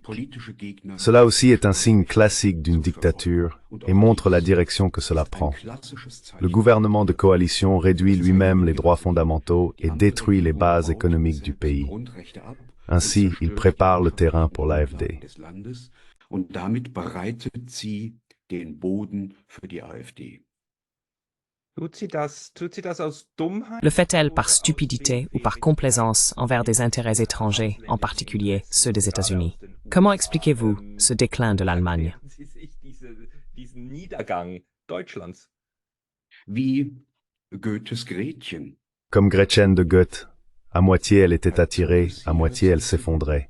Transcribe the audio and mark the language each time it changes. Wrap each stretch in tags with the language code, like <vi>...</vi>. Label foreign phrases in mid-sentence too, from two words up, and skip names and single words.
<fr>Cela aussi est un signe classique d'une dictature et montre la direction que cela prend. Le gouvernement de coalition réduit lui-même les droits fondamentaux et détruit les bases économiques du pays. Ainsi, il prépare le terrain pour l'AfD.</fr> <de>Und damit bereitet sie den Boden für die AfD. Tut sie das aus Dummheit?</de> <fr>Le fait-elle par stupidité ou par complaisance envers des intérêts étrangers, en particulier ceux des États-Unis? Comment expliquez-vous ce déclin de l'Allemagne?</fr> <de>Diesen Niedergang Deutschlands. Wie Goethes Gretchen.</de> <fr>Comme Gretchen de Goethe, à moitié elle était attirée, à moitié elle s'effondrait.</fr>